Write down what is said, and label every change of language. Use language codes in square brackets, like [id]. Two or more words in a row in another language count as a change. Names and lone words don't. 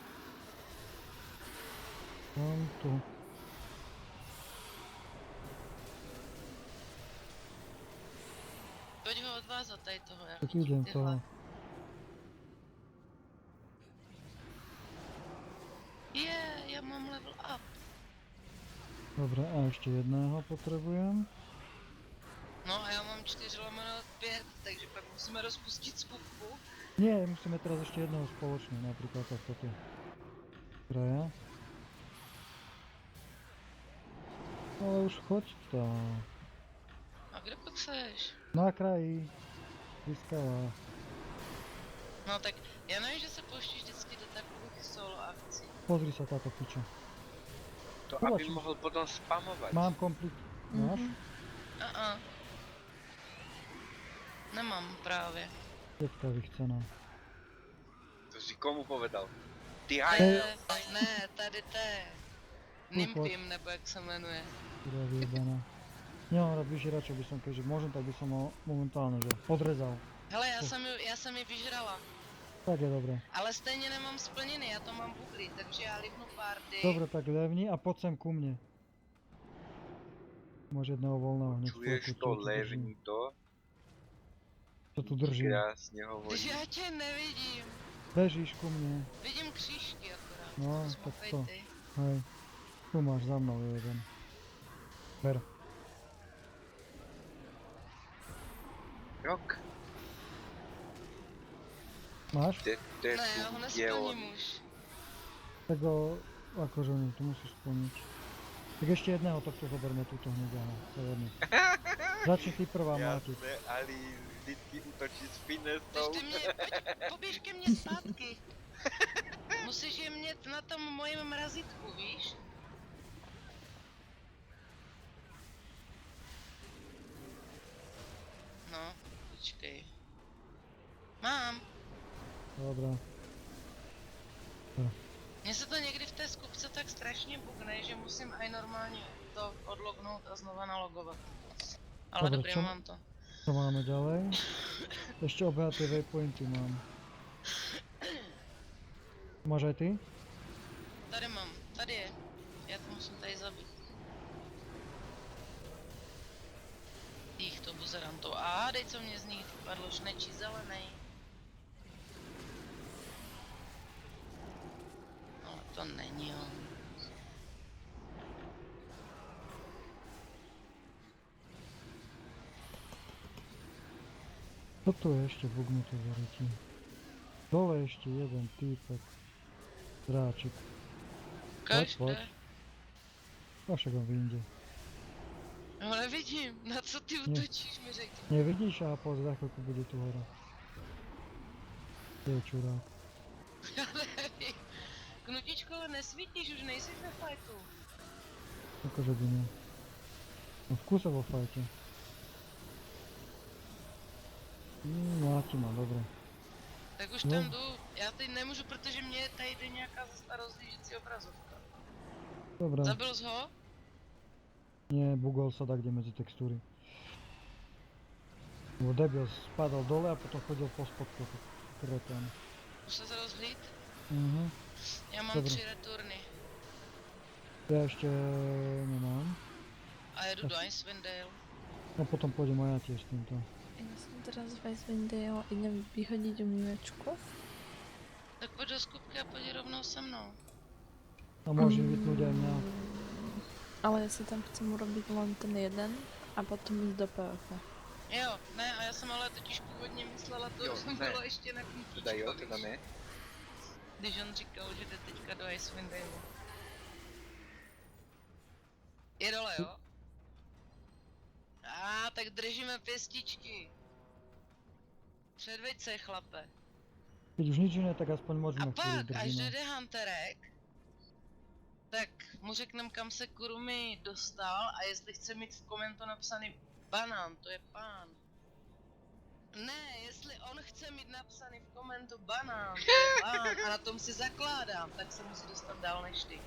[cs] Mám tu. pojď ho odvázat tady toho, já Tak chytím [sk] idem [cs] tyhle. toho. Já mám [en] level up. [sk] Dobre, a ešte jedného potrebujem. [cs] No a já mám 4/5, takže pak musíme rozpustit skupku. [sk] Nie, musíme teraz ešte jedného spoločne, napríklad takto tu. Kraja. Ale už choď tam. [cs] A kde pak seš? Na kraji. Vyskala. No tak já nevím, že se pouštíš vždycky do takových solo akcí. [sk] Pozri sa táto piča. To Kovač. aby mohl potom spamovať. Mám komplit. Máš? [cs] A. Nemám právě. Teďka vychcená. [sk] To si komu povedal? Ty [cs] Ne, hajzel. ne, tady té. Nimpim, nebo jak se jmenuje. [sk] Kurva vyjebaná. Nemám rád vyžerača, by som, keďže môžem, tak by som ho momentálne, že odrezal. [cs] Hele, já jsem ji vyžrala. [sk] Tak je dobré. [cs] Ale stejně nemám splněný, já to mám buklý, takže já lipnu party. [sk] Dobre, tak levni a poď sem ku mne. Máš jedného voľného, nech Čuješ tu to, drží. levni to? To tu drží. Krásne hovorí. [cs] Když já tě nevidím. [sk] Bežíš ku mne. [cs] Vidím křížky akorát. No, Zmoukej tak to. ty. [sk] Hej. Tu máš za mnou je jeden. Ber. Rok. Máš? [cs] Ne, já ho je on. nesplním už. [sk] Tak ho, akože nie, to musíš splniť. Tak ešte jedného tohto zoberme túto hneď, aha, severný. Začni ty prvá, Máti. Jasné, [cs] Ali vždycky útočí s Teď finesou. ty mě, poběž ke mně zpátky. Musíš je mít na tom mojem mrazítku, víš? No, počkej. Mám. Dobrá. Mně se to někdy v té skupce tak strašně bugne, že musím aj normálně to odlognout a znova nalogovat. Ale [sk] Dobre, [cs] dobrý, [sk] čo- mám to. Čo máme ďalej? Ešte obehaté waypointy mám. Máš aj ty? [cs] Tady mám, tady je. Já to musím tady zabít. Jich to buzerantou. A hádej, co mě z nich padlo, šnečí zelený. Ale to není on. [sk] Toto je ešte bugnuté zaretí. Dole ešte jeden týpek. Dráčik. Ukaž, poď. kde? A však on vyjde. [cs] No nevidím, na co ty útočíš, mi řekni. Nevidíš? [sk] A poď, za chvíľku bude tu hora. Je čurák. [cs] Já nevím. Knutičko, ale nesvítíš, už nejsi ve fajtu. [sk] Akože by nie. No v kuse vo fajte. Mláti ma, dobre. Tak už No. [cs] tam jdu. Já teď nemůžu, protože mě tady jde nějaká rozlížící obrazovka. [sk] Dobre. [cs] Zabil jsi ho? [sk] Nie, bugol sa tak, kde medzi textúry. Lebo debil spadal dole a potom chodil po spodku. Kreten. [cs] Už se rozhlíd? Já mám [sk] Dobré. [cs] 3 returny. [sk] Ja ešte nemám. [cs] A jedu do Icewind Dale. [sk] No potom pôjdem aj ja tiež s týmto. [cs] Já jsem teda z Weisswindale a idem vyhodit umývačku. Tak pojď do skupky a pojď rovnou se mnou. [sk] A môžem vypnúť aj mňa. [cs] Ale já si tam chcem urobit len ten jeden a potom jít do PvP. Jo, ne, a já jsem ale totiž původně myslela to, Jo, že ne. bylo ještě na Teda jo, knítičko, teda ne. když on říkal, že jde teďka do Icewind Dale. Je dole, jo? Tak držíme pěstičky. Předveď se, chlape. [sk] Keď už nič iné, tak aspoň A môžeme chvíľu [cs] pak, až držíme. dojde Hunterek, tak mu řeknem, kam se Kurumi dostal a jestli chce mít v komentu napsaný banán, to je pán. Ne, jestli on chce mít napsaný v komentu banán, to je pán a na tom si zakládám, tak se musí dostat dál než ty.